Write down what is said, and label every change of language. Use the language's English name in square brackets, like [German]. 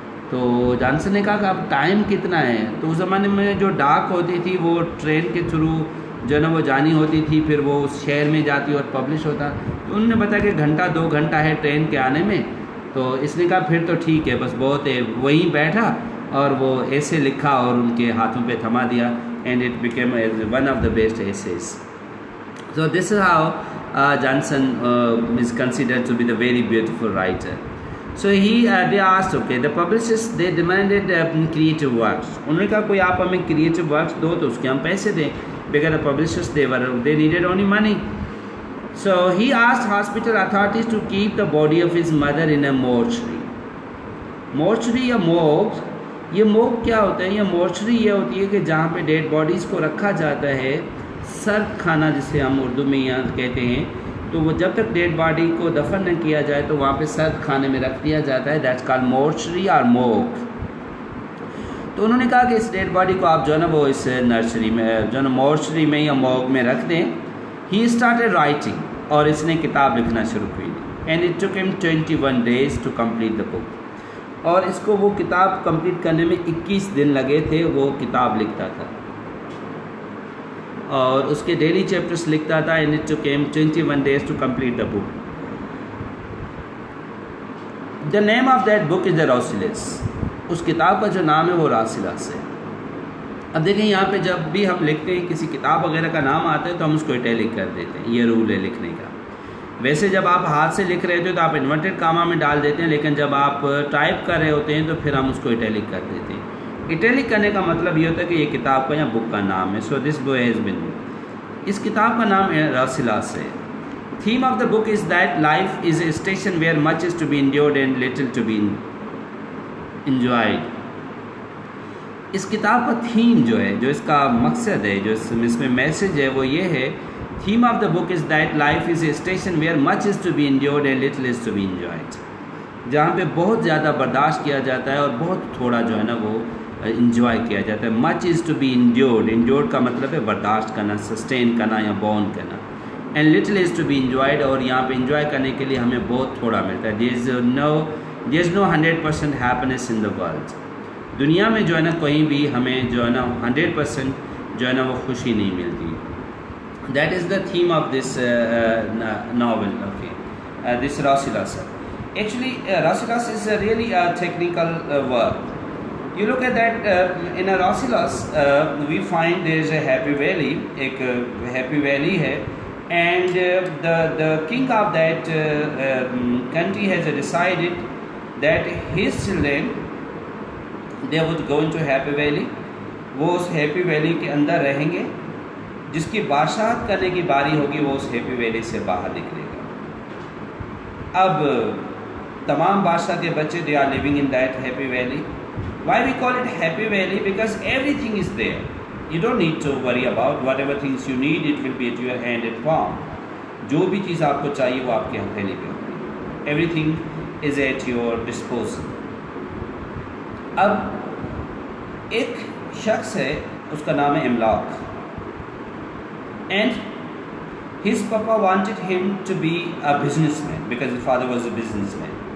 [Urdu] تو جانسن نے کہا کہ اب ٹائم کتنا ہے. تو اس زمانے میں جو ڈاک ہوتی تھی وہ ٹرین کے تھرو جو ہے نا وہ جانی ہوتی تھی، پھر وہ اس شہر میں جاتی اور پبلش ہوتا. تو انہوں نے بتایا کہ گھنٹہ 2 گھنٹہ ہے ٹرین کے آنے میں. تو اس نے کہا پھر تو ٹھیک ہے، بس بہت ہے. وہیں بیٹھا اور وہ ایسے لکھا اور ان کے ہاتھوں پہ تھما دیا [English] And it became one of the best essays. So this is how Johnson is considered to be the very beautiful writer. So they asked, okay, the publishers they demanded creative works. [Urdu] انہوں نے کہا کوئی آپ ہمیں creative works دو تو اس کے ہم پیسے دیں. [English] Because the publishers they needed only money. So he asked hospital authorities to keep the body of his mother in a mortuary. [Urdu] Mortuary یا morgue، یہ morgue کیا ہوتا ہے؟ یہ mortuary یہ ہوتی ہے کہ جہاں پہ ڈیڈ باڈیز کو رکھا جاتا ہے، سرد خانہ جسے ہم اردو میں یہاں کہتے ہیں. تو وہ جب تک ڈیڈ باڈی کو دفن نہ کیا جائے تو وہاں پہ سرد خانے میں رکھ دیا جاتا ہے. [English] that's call [Urdu] مورچری اور موگ. تو انہوں نے کہا کہ اس ڈیڈ باڈی کو آپ جو ہے نا وہ اس نرسری میں جو ہے نا مورچری میں یا موگ میں رکھ دیں. [English] he started writing, [Urdu] اور اس نے کتاب لکھنا شروع کی. [English] And it took him 21 days to complete the book. [Urdu] اور اس کو وہ کتاب کمپلیٹ کرنے میں 21 دن لگے تھے. وہ کتاب لکھتا تھا اور اس کے ڈیلی چیپٹرز لکھتا تھا. [English] And it took him 21 days to complete the book. The name of that book is the Rasselas. [Urdu] اس کتاب کا جو نام ہے وہ راسلس ہے. اب دیکھیں یہاں پہ جب بھی ہم لکھتے ہیں کسی کتاب وغیرہ کا نام آتا ہے تو ہم اس کو اٹیلک کر دیتے ہیں. یہ رول ہے لکھنے کا. ویسے جب آپ ہاتھ سے لکھ رہے ہوتے ہیں تو آپ انورٹڈ کاما میں ڈال دیتے ہیں، لیکن جب آپ ٹائپ کر رہے ہوتے ہیں تو پھر ہم اس کو اٹیلک کر دیتے ہیں. اٹیلک کرنے کا مطلب یہ ہوتا ہے کہ یہ کتاب کا یا بک کا نام ہے. [English] so this book has been, [Urdu] اس کتاب کا نام راسلس ہے. [English] Theme of the book is that life is a station where much is to be endured and little to be enjoyed. [Urdu] اس کتاب کا تھیم جو ہے، جو اس کا مقصد ہے، جو اس میں میسج ہے وہ یہ ہے. [English] Theme of the book is that life is a station where much is to be endured and little is to be enjoyed. [Urdu] جہاں پہ بہت زیادہ برداشت کیا جاتا ہے اور بہت تھوڑا جو ہے نا وہ انجوائے کیا جاتا ہے. [English] much is to be endured, [Urdu] انڈیورڈ کا مطلب ہے برداشت کرنا، سسٹین کرنا یا بورن کرنا. [English] and little is to be enjoyed, [Urdu] اور یہاں پہ انجوائے کرنے کے لیے ہمیں بہت تھوڑا ملتا ہے. [English] There is no 100% happiness in the world. [Urdu] دنیا میں جو ہے نا کہیں بھی ہمیں جو ہے نا 100% جو ہے نا وہ خوشی نہیں ملتی. [English] That is the theme of this novel. Okay, this Rasselas. Actually, Rasilas is a really technical work. You look at that in a Raslas, we find there is a happy valley, [Urdu] ایک happy valley ہے, [English] and the king of that country has decided that his children they would go into happy valley. [Urdu] وہ اس happy valley کے اندر رہیں گے. جس کی بادشاہت کرنے کی باری ہوگی وہ اس happy valley سے باہر نکلے گا. اب تمام بادشاہ کے بچے [English] they are living in that happy valley. Why we call it happy valley? Because everything is there. You don't need to worry about whatever things you need. It will be at your hand and palm. [Urdu] جو بھی چیز آپ کو چاہیے وہ آپ کے ہتھیلی پہ ہوگی. [English] Everything is at your disposal. [Urdu] اب ایک شخص ہے, اس کا نام ہے املاک, [English] and his papa wanted him to be a businessman because his father was a businessman.